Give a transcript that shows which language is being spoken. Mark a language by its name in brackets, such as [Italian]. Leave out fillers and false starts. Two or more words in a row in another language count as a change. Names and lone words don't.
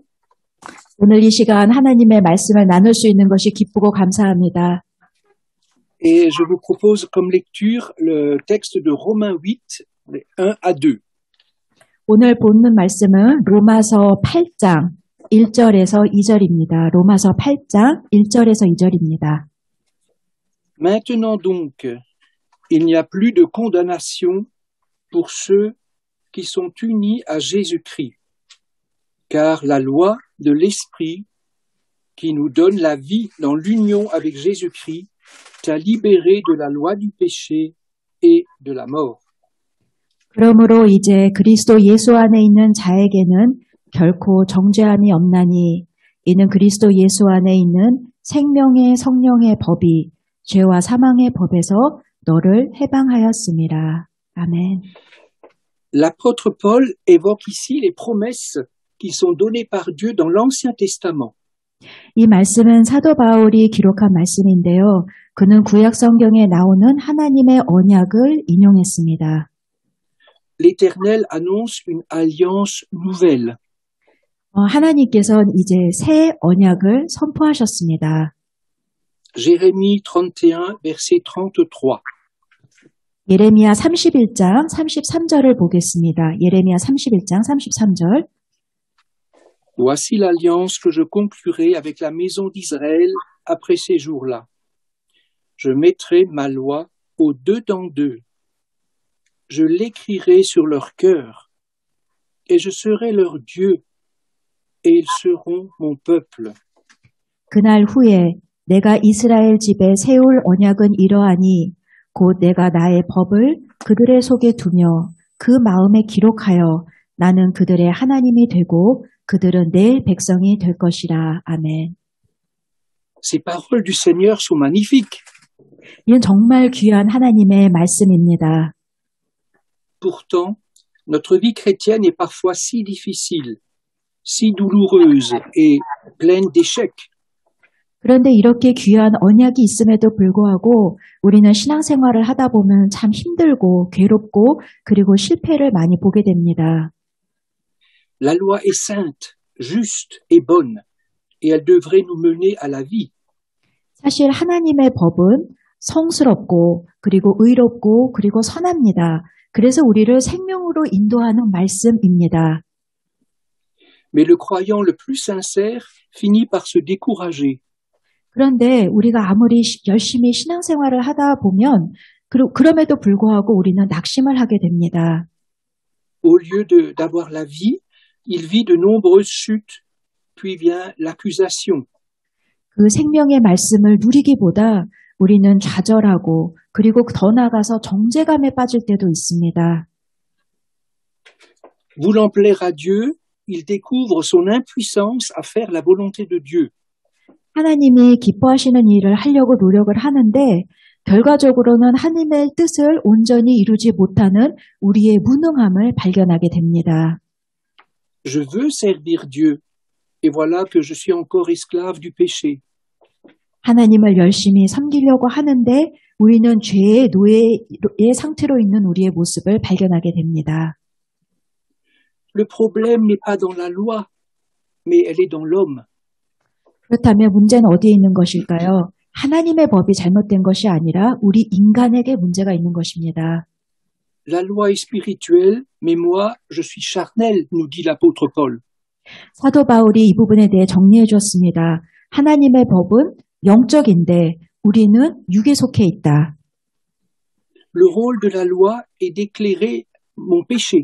[Korean] 오늘 이 시간 하나님의 말씀을 나눌 수 있는 것이 기쁘고 감사합니다. [French] Et je vous propose comme lecture le texte de Romains 8, 1 à 2. [Korean] 오늘 보는 말씀은 로마서 8장 1절에서 2절입니다. 로마서 8장 1절에서 2절입니다. [French] Maintenant donc, il n'y a plus de condamnation pour ceux qui sont unis à Jésus-Christ, car la loi de l'Esprit qui nous donne la vie dans l'union avec Jésus-Christ t'a libéré de la loi du péché et de la mort. [Korean] 그러므로 이제 그리스도 예수 안에 있는 자에게는 결코 정죄함이 없나니 이는 그리스도 예수 안에 있는 생명의 성령의 법이 죄와 사망의 법에서 너를 해방하였습니다. 아멘. [French] L'apôtre Paul évoque ici les promesses qui sont données par Dieu dans l'Ancien Testament. [Korean] 이 말씀은 사도 바울이 기록한 말씀인데요. 그는 구약 성경에 나오는 하나님의 언약을 인용했습니다. [French] L'Éternel annonce une alliance nouvelle. [Korean] 하나님께서는 이제 새 언약을 선포하셨습니다. [French] Jérémie 31, verset 33. [Korean] 예레미야 31장 33절을 보겠습니다. 예레미야 31장 33절. [French] Voici l'alliance que je conclurai avec la maison d'Israël après ces jours-là. Je mettrai ma loi au-dedans d'eux. Je l'écrirai sur leur cœur, et je serai leur Dieu, et ils seront mon peuple. [Korean] 그날 후에 내가 이스라엘 집에 세울 언약은 이러하니 곧 내가 나의 법을 그들의 속에 두며 그 마음에 기록하여 나는 그들의 하나님이 되고 그들은 내 백성이 될 것이라. 아멘. [French] Ces paroles du Seigneur sont magnifiques. [Korean] 이는 정말 귀한 하나님의 말씀입니다. [French] Pourtant, notre vie chrétienne est parfois si difficile, si douloureuse et pleine d'échecs. [Korean] 그런데 이렇게 귀한 언약이 있음에도 불구하고 우리는 신앙생활을 하다 보면 참 힘들고 괴롭고 그리고 실패를 많이 보게 됩니다. [French] La loi est sainte, juste et bonne, et elle devrait nous mener à la vie. [Korean] 사실 하나님의 법은 성스럽고 그리고 의롭고 그리고 선합니다. 그래서 우리를 생명으로 인도하는 말씀입니다. [French] Mais le croyant le plus sincère finit par se décourager. [Korean] 그런데 우리가 아무리 열심히 신앙생활을 하다 보면 그럼에도 불구하고 우리는 낙심을 하게 됩니다. [French] Au lieu d'avoir la vie, il vit de nombreuses chutes, puis vient l'accusation. [Korean] 그 생명의 말씀을 누리기보다 우리는 좌절하고 그리고 더 나아가서 정죄감에 빠질 때도 있습니다. [French] Voulant plaire à Dieu, il découvre son impuissance à faire la volonté de Dieu. [Korean] 하나님이 기뻐하시는 일을 하려고 노력을 하는데 결과적으로는 하나님의 뜻을 온전히 이루지 못하는 우리의 무능함을 발견하게 됩니다. [French] Je veux servir Dieu, et voilà que je suis encore esclave du péché. [Korean] 하나님을 열심히 섬기려고 하는데 우리는 죄의 노예의 상태로 있는 우리의 모습을 발견하게 됩니다. [French] Le problème n'est pas dans la loi, mais elle est dans l'homme. [Korean] 그렇다면 문제는 어디에 있는 것일까요? 하나님의 법이 잘못된 것이 아니라 우리 인간에게 문제가 있는 것입니다. [French] La loi est spirituelle, mais moi, je suis charnel, nous dit l'apôtre Paul. [Korean] 사도 바울이 이 부분에 대해 정리해 주었습니다. 하나님의 법은 영적인데 우리는 육에 속해 있다. [French] Le rôle de la loi est d'éclairer mon péché.